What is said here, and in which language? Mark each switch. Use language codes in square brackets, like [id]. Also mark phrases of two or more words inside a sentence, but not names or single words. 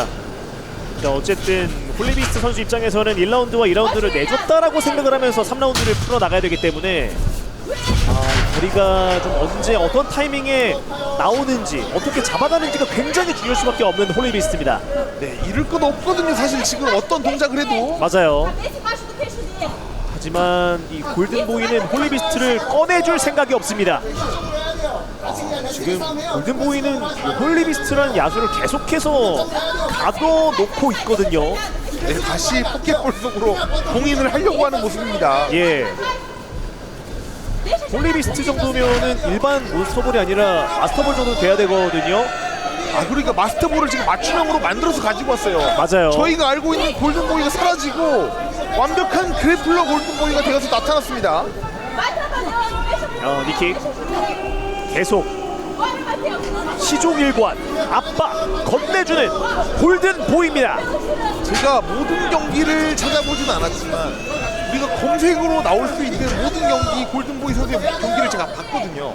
[ko] 자, 어쨌든 홀리비스트 선수 입장에서는 1라운드와 2라운드를 내줬다라고 생각을 하면서 3라운드를 풀어나가야 되기 때문에 거리가 좀 언제 어떤 타이밍에 나오는지 어떻게 잡아가는지가 굉장히 중요할 수밖에 없는 홀리비스트입니다. 네, 잃을 것 없거든요. 사실 지금 어떤 동작을 해도. 맞아요. [pt] Cabeça embaixo do queixo dele. [ko] 하지만 이 골든보이는 홀리비스트를 꺼내줄 생각이 없습니다. 지금 골든보이는 홀리비스트라는 야수를 계속해서 가둬놓고 있거든요. 네, 다시 포켓볼 속으로 봉인을 하려고 하는 모습입니다. 예. 홀리비스트 정도면은 일반 몬스터볼이 아니라 마스터볼 정도 돼야 되거든요. 그러니까 마스터볼을 지금 맞춤형으로 만들어서 가지고 왔어요. 맞아요. 저희가 알고 있는 골든보이가 사라지고 완벽한 그래플러 골든보이가 되어서 나타났습니다. [pt] Vai trabalhando, deixa eu [ko] 니킥 계속 [pt] Bora, Matheus. [ko] 시종일관 압박 건네주는 골든보이입니다. 제가 모든 경기를 찾아보진 않았지만 우리가 검색으로 나올 수 있는 모든 경기 골든보이 선수의 경기를 제가 봤거든요.